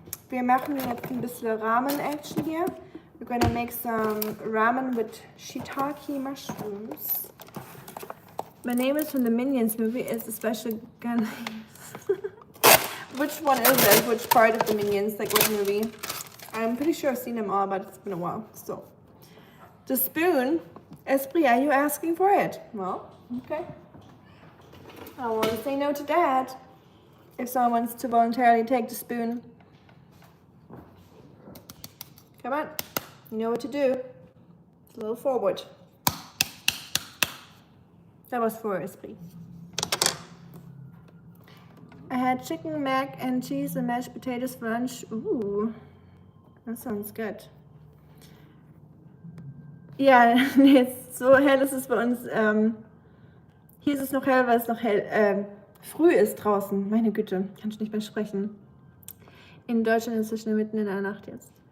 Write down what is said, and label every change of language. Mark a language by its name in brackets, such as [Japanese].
[German] Wir machen jetzt ein bisschen Ramen-Action hier. [English] We're gonna make some ramen with shiitake mushrooms. My name is from the Minions movie. Is the special gun. Which one is it? Which part of the Minions? Like what movie? I'm pretty sure I've seen them all, but it's been a while. So, the spoon. Esprit, are you asking for it? Well, okay. I don't want to say no to that. If someone wants to voluntarily take the spoon. Come on. You know what to do. A little forward. That was for Esprit. I had chicken, mac and cheese and mashed potatoes for lunch. Ooh, that sounds good. [German] Ja, nee, so hell ist es bei uns. Hier ist es noch hell, weil es noch hell früh ist draußen. Meine Güte, kann ich nicht mehr sprechen. In Deutschland ist es schon mitten in der Nacht jetzt.